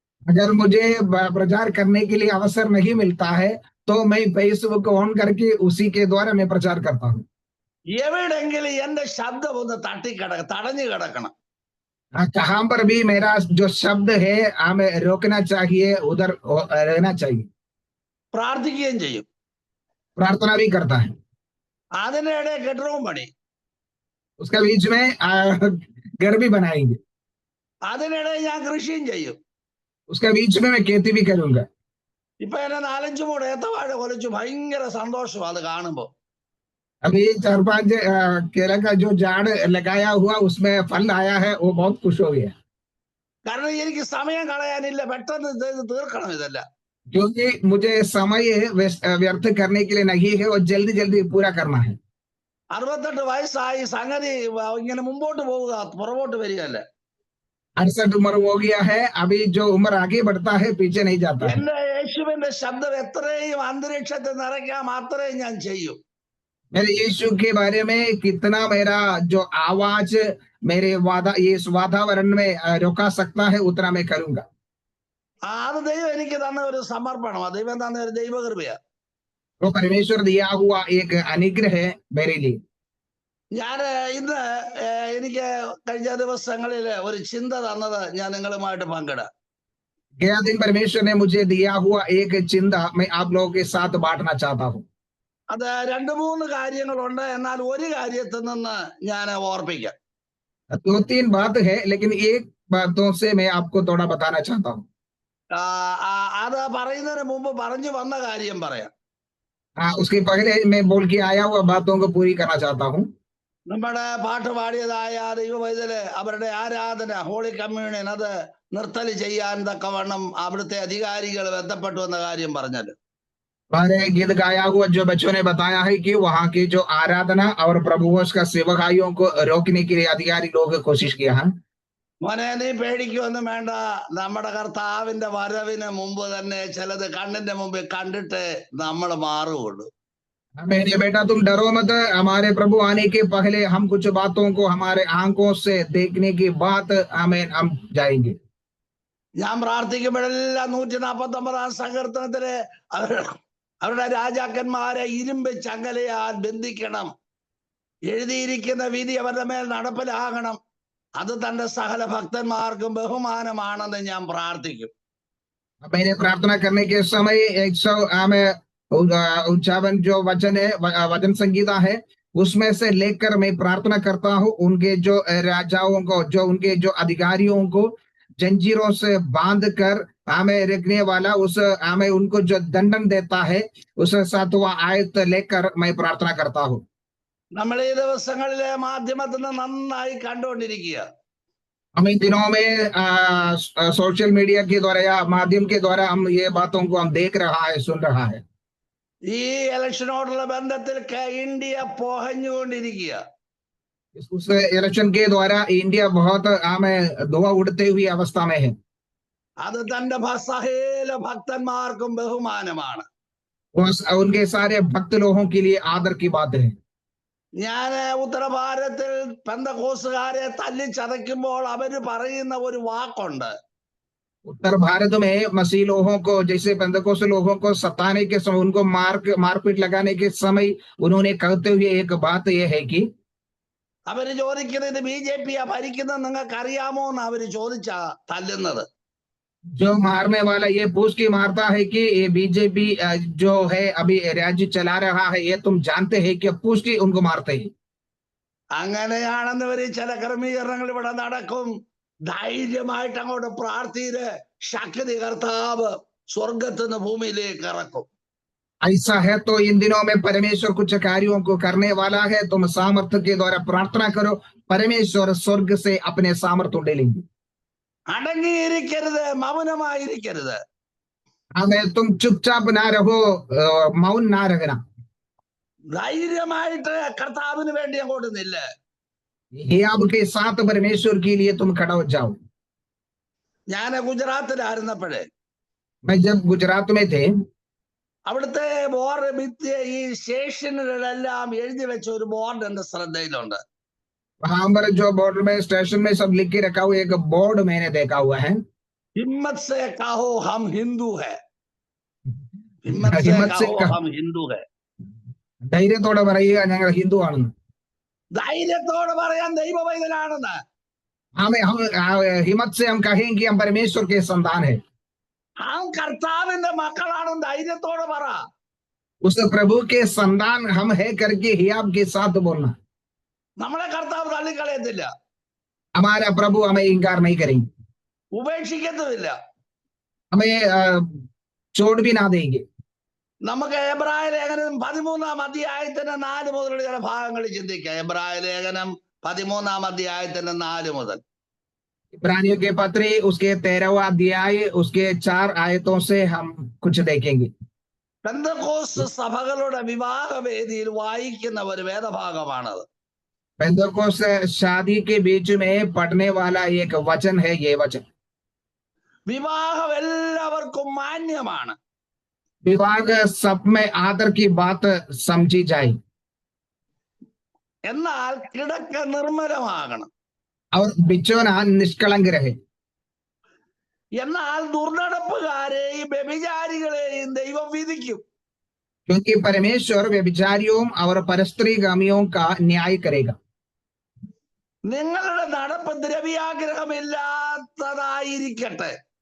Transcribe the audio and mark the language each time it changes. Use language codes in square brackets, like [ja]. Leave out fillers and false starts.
[hi] अगर मुझे प्रचार करने के लिए अवसर नहीं मिलता है तो मैं फेसबुक ऑन करके उसी के द्वारा मैं प्रचार करता हूँ. [ml] എവിടെങ്കിലും എന്റെ ശബ്ദം ഒന്ന് തടഞ്ഞു കിടക്കണം. [hi] कहां पर भी मेरा जो शब्द है हमें रोकना चाहिए, उधर रहना चाहिए. [ml] പ്രാർത്ഥിക്കുകയും ചെയ്യും. [hi] प्रार्थना भी करता है. [ml] അതിനിടെ കെട്ടിടവും പണി. [hi] उसका बीच में घर भी बनाएंगे. [ml] അതിനിടെ ഞാൻ കൃഷിയും ചെയ്യും. [hi] उसका बीच में मैं खेती भी करूंगा. [ml] ഇപ്പൊ എന്നെ 4-5 മൂട് ഏത്തവാഴ കൊലച്ചു. ഭയങ്കര സന്തോഷം അത് കാണുമ്പോ. [hi] अभी 4-5 केला का जो झाड़ लगाया हुआ उसमें फल आया है, वो बहुत खुश हो गया. [ml] കാരണം എനിക്ക് സമയം കളയാനില്ല, പെട്ടെന്ന് ഇത് തീർക്കണം ഇതല്ല. [hi] क्योंकि मुझे समय व्यर्थ करने के लिए नहीं है, वो जल्दी जल्दी पूरा करना है. [ml] 68 വയസ്സായി സംഗതി ഇങ്ങനെ മുമ്പോട്ട് പോവുക, പുറകോട്ട് വരികയല്ല. [hi] 68 उम्र हो गया है, अभी जो उम्र आगे बढ़ता है पीछे नहीं जाता है. [ml] എന്റെ യേശുവിന്റെ ശബ്ദം എത്രയും അന്തരീക്ഷത്തെ നിറയ്ക്കാം അത്രയും ഞാൻ ചെയ്യും. [hi] मेरे यीशु के बारे में कितना मेरा जो आवाज मेरे इस वातावरण में रोका सकता है उतना मैं करूंगा. [ml] അത് ദൈവം എനിക്ക് തന്ന ഒരു സമർപ്പണമാണ്, ദൈവം തന്ന ഒരു ദൈവകൃപയാ. [hi] वो परमेश्वर दिया हुआ एक अनुग्रह है मेरे लिए. [ml] ഞാൻ ഇന്ന് എനിക്ക് കഴിഞ്ഞ ദിവസങ്ങളിൽ ഒരു ചിന്ത തന്നത് ഞാൻ നിങ്ങളുമായിട്ട് പങ്കിടാം. [hi] गया दिन परमेश्वर ने मुझे दिया हुआ एक चिंता मैं आप लोगों के साथ बांटना चाहता हूँ. [ml] അത് 2-3 കാര്യങ്ങളുണ്ട്, എന്നാൽ ഒരു കാര്യത്തിൽ നിന്ന് ഞാൻ ഓർപ്പിക്കാം. [hi] 2-3 बात है, लेकिन एक बातों से मैं आपको थोड़ा बताना चाहता हूँ. [ml] അത് പറയുന്നതിന് മുമ്പ് പറഞ്ഞു വന്ന കാര്യം പറയാം. [hi] उसके पहले मैं बोल के आया हुआ बातों को पूरी करना चाहता हूँ. [ml] നമ്മുടെ പാട്ട് പാടിയതായ ദൈവവൈതല് അവരുടെ ആരാധന ഹോളി കമ്മ്യൂണിയൻ അത് നിർത്തൽ ചെയ്യാൻ തക്കവണ്ണം അവിടുത്തെ അധികാരികൾ ബന്ധപ്പെട്ടു എന്ന കാര്യം പറഞ്ഞത്. [hi] हमारे गीत गाया हुआ जो बच्चों ने बताया है कि वहाँ की जो आराधना और प्रभुओं का सेवकाइयों को रोकने के लिए अधिकारी लोग कोशिश किया है. [ml] മോനെ നീ പേടിക്കൊന്നും വേണ്ട, നമ്മുടെ കർത്താവിന്റെ വരവിന് മുമ്പ് തന്നെ ചിലത് കണ്ണിന്റെ മുമ്പിൽ കണ്ടിട്ട് നമ്മൾ മാറുകയുള്ളൂ. [hi] मेरे बेटा तुम डरो मत, हमारे प्रभु आने के पहले हम कुछ बातों को हमारे आंखों से देखने के बाद हम जाएंगे. [ml] ഞാൻ പ്രാർത്ഥിക്കുമ്പോഴെല്ലാം 149 സങ്കീർത്തനത്തില് അവരുടെ രാജാക്കന്മാരെ ഇരുമ്പ് ചങ്ങലയാൽ ബന്ധിക്കണം, എഴുതിയിരിക്കുന്ന വിധി അവരുടെ മേൽ നടപ്പിലാകണം, അത് തന്റെ സകല ഭക്തന്മാർക്കും ബഹുമാനമാണെന്ന് ഞാൻ പ്രാർത്ഥിക്കും. [hi] मैंने प्रार्थना करने के समय 151 जो वचन है, वचन संगीता है, उसमें से लेकर मैं प्रार्थना करता हूँ उनके जो राजाओं को, जो उनके जो अधिकारियों को जंजीरों से बांध कर हमें रखने वाला उस हमें उनको जो दंडन देता है उस 7वां आयत लेकर मैं प्रार्थना करता हूँ. [ml] നമ്മൾ ഈ ദിവസങ്ങളിലെ മാധ്യമത്തിൽ നിന്ന് നന്നായി കണ്ടുകൊണ്ടിരിക്കുക. [hi] हम इन दिनों में सोशल मीडिया के द्वारा या माध्यम के द्वारा हम ये बातों को हम देख रहा है, सुन रहा है. [ml] ഈ ഇലക്ഷനോടുള്ള ബന്ധത്തിൽ ഇന്ത്യ പോഹഞ്ഞുകൊണ്ടിരിക്കുക. [hi] उस इलेक्शन के द्वारा इंडिया बहुत हमें धुआं उड़ते हुई अवस्था में है. [ml] അത് തന്റെ സകല ഭക്തന്മാർക്കും ബഹുമാനമാണ്. [hi] उनके सारे भक्त लोगों के लिए आदर की बात है. [ml] ഞാൻ ഉത്തരഭാരതത്തിൽ പെന്തക്കോസ്തുകാരെ തല്ലിച്ചതയ്ക്കുമ്പോൾ അവര് പറയുന്ന ഒരു വാക്കുണ്ട്. [hi] उत्तर भारत में मसीह लोगों को, जैसे पेंतकोस्त लोगों को सताने के समय, उनको मारपीट लगाने के समय उन्होंने कहते हुए एक बात यह है कि [ml] അവര് ചോദിക്കുന്നത് ഇത് BJP ഭരിക്കുന്നത് നിങ്ങൾക്ക് അറിയാമോ എന്ന് അവര് ചോദിച്ചാ തല്ലുന്നത്. [hi] जो मारने वाला ये पूछ के मारता है कि ये बीजेपी जो है अभी राज्य चला रहा है, ये तुम जानते हैं कि पूछ के उनको मारते हैं। [ml] അങ്ങനെയാണെന്ന് വരെ ചില ക്രമീകരണങ്ങൾ ഇവിടെ നടക്കും. ധൈര്യമായിട്ട് അങ്ങോട്ട് പ്രാർത്ഥിച്ച് ശക്തി കർത്താവ് സ്വർഗത്തുനിന്ന് ഭൂമിയിലേക്ക് ഇറക്കും. [hi] ऐसा है तो इन दिनों में परमेश्वर कुछ कार्यों को करने वाला है, तुम सामर्थ्य के द्वारा प्रार्थना करो, परमेश्वर स्वर्ग से अपने सामर्थ्य ले लेंगे। [ml] അടങ്ങിയിരിക്കരുത്, മൗനമായിരിക്കരുത്. [hi] हमें तुम चुपचाप ना रहो, मौन ना रहना। [ml] ധൈര്യമായിട്ട് കർത്താവിന് വേണ്ടി അങ്ങോട്ട് നില്ല്. [hi] ये आपके साथ परमेश्वर के लिए तुम खड़ा हो जाओ। [ml] ഞാൻ ഗുജറാത്തിലായിരുന്നപ്പോഴേ [hi] मैं जब गुजरात में थे, [ml] അവിടുത്തെ ബോർഡ് ഭിത്തി ഈ സ്റ്റേഷനുകളെല്ലാം എഴുതി വെച്ച ഒരു ബോർഡ് എന്റെ ശ്രദ്ധയിലുണ്ട്. [hi] वहां पर जो बॉर्डर में स्टेशन में सब लिख के रखा हुआ एक बोर्ड मैंने देखा हुआ है, हिम्मत से कहो हम हिंदू है, हिम्मत से कहो हम हिंदू है. [ml] ധൈര്യത്തോടെ പറയുക ഞങ്ങൾ ഹിന്ദു ആണെന്ന്. ധൈര്യത്തോടെ പറയാൻ ദൈവ പൈതലാണെന്ന്. [hi] हम हिम्मत से हम कहेंगे कि हम परमेश्वर के संतान है, हम [ml] കർത്താവിന്റെ മക്കളാണെന്ന് ധൈര്യത്തോടെ പറ. [hi] उस प्रभु के संतान हम है करके ही आपके साथ बोलना. [ml] നമ്മളെ കർത്താവ് തള്ളിക്കളയത്തില്ല, [hi] हमारा प्रभु हमें इनकार नहीं करेंगे, [ml] ഉപേക്ഷിക്കത്തുമില്ല, [hi] हमें छोड़ भी ना देंगे. [ml] നമുക്ക് എബ്രായ ലേഖനം 13-ാം അധ്യായത്തിന്റെ 4 മുതലുള്ള ചില ഭാഗങ്ങൾ ചിന്തിക്കാം. എബ്രായ ലേഖനം 13-ാം അധ്യായത്തിന്റെ 4 മുതൽ. [hi] इब्रानियों के पत्री उसके 13वां अध्याय उसके 4 आयतों से हम कुछ देखेंगे. [ml] പെന്തക്കോസ്ത് സഭകളുടെ വിവാഹവേദിയിൽ വായിക്കുന്ന ഒരു വേദഭാഗമാണത്. [hi] पेंतकोस्त शादी के बीच में पढ़ने वाला एक वचन है ये वचन. [ml] വിവാഹം എല്ലാവർക്കും മാന്യമാണ്. [hi] विवाह सब में आदर की बात समझी जाए, [ml] എന്നാൽ കിടക്ക നിർമ്മലമാകണം. [hi] और बिछोना निष्कलंक रहे. [ml] എന്നാൽ ദുർനടപ്പുകാരെയും വ്യഭിചാരികളെയും ദൈവം വിധിക്കും. [hi] क्योंकि परमेश्वर व्यभिचारियों और परस्त्रीगामियों का न्याय करेगा. [ml] നിങ്ങളുടെ നടപ്പ് ദ്രവ്യാഗ്രഹമില്ലാത്തതായിരിക്കട്ടെ.